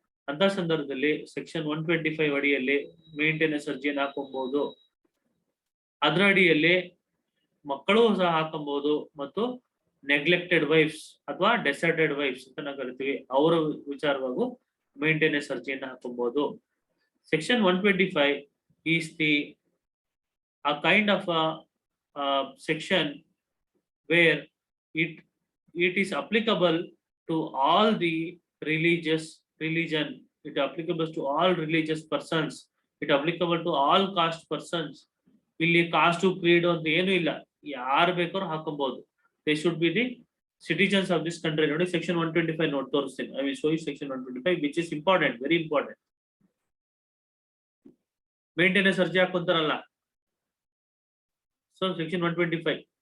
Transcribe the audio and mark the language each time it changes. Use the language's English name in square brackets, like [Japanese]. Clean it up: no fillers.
[Kannada] ಅಂತ ಸಂದರ್ಭದಲ್ಲಿ ಸೆಕ್ಷನ್ 125 ಅಡಿಯಲ್ಲಿ ಮೇಂಟೆನೆನ್ಸ್ ಅರ್ಜಿಯನ್ನು ಹಾಕೊಬಹುದು. ಅದರ ಅಡಿಯಲ್ಲಿ ಮಕ್ಕಳು ಸಹ ಹಾಕೊಬಹುದು ಮತ್ತು ನೆಗ್ಲೆಕ್ಟೆಡ್ ವೈಫ್ಸ್ ಅಥವಾ ಡೆಸರ್ಟೆಡ್ ವೈಫ್ಸ್ ಅಂತ ನಾವು ಕರಿತೀವಿ, ಅವರ ವಿಚಾರವಾಗೂ ಮೇಂಟೆನೆನ್ಸ್ ಅರ್ಜಿಯನ್ನು ಹಾಕೊಬಹುದು. [English] Section 125 is a kind of a section where it is applicable to all the religion. It applicable to all religious persons. It applicable to all caste persons. [Kannada] ಇಲ್ಲಿ cost Creed ಅಂತ ಏನು ಇಲ್ಲ, ಯಾರು ಬೇಕಾದ್ರೂ ಹಾಕೊಬಹುದು. [English] They should be the citizens of this country. Notice section 125 note [Kannada] ತೋರಿಸ್ತೀನಿ. [English] I will show you section 125 which is important, very important. [Kannada] Maintenance ಅರ್ಜಿ ಹಾಕೊಂತಾರಲ್ಲ. [English] So section 125.